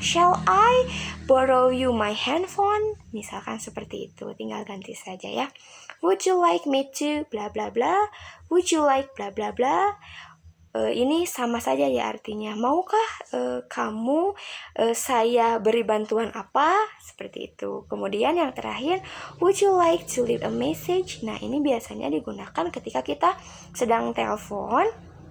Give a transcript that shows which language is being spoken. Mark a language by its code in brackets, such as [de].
[en] Shall I borrow you my handphone? [id] Misalkan seperti itu, tinggal ganti saja ya. [en] Would you like me to bla bla bla? Would you like bla bla bla? [id] Ini sama saja ya artinya. Maukah kamu saya beri bantuan apa? Seperti itu. Kemudian yang terakhir, [en] would you like to leave a message? [id] Nah, ini biasanya digunakan ketika kita sedang telepon.